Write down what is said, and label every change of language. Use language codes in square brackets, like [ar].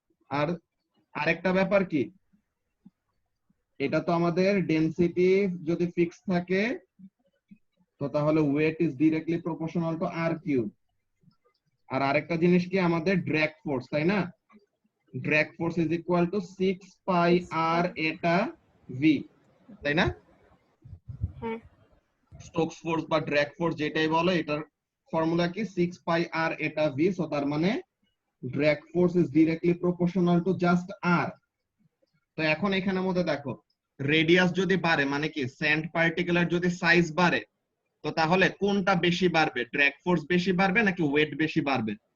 [bn] আর আরেকটা ব্যাপার কি, এটা তো আমাদের ডেনসিটি যদি ফিক্স থাকে তো তাহলে [en] Weight is directly proportional to r cube. [bn] আর আরেকটা জিনিস কি, আমাদের ড্র্যাগ ফোর্স, তাই না, [en] drag force is equal to 6 pi r eta v, [bn] তাই না? হ্যাঁ স্টোকস ফোর্স বা ড্র্যাগ ফোর্স যেটাই বলো, এটার ফর্মুলা কি 6 pi r eta v। [en] so [bn] তার মানে [en] drag force is directly proportional to just r। [bn] তো এখন এখানের মধ্যে দেখো, রেডিয়াস যদি বাড়ে মানে কি স্যান্ড পার্টিকুলার যদি সাইজ বাড়ে, তো তাহলে কোনটা বেশি বাড়বে? ড্র্যাগ ফোর্স বেশি বাড়বে নাকি ওয়েট বেশি বাড়বে?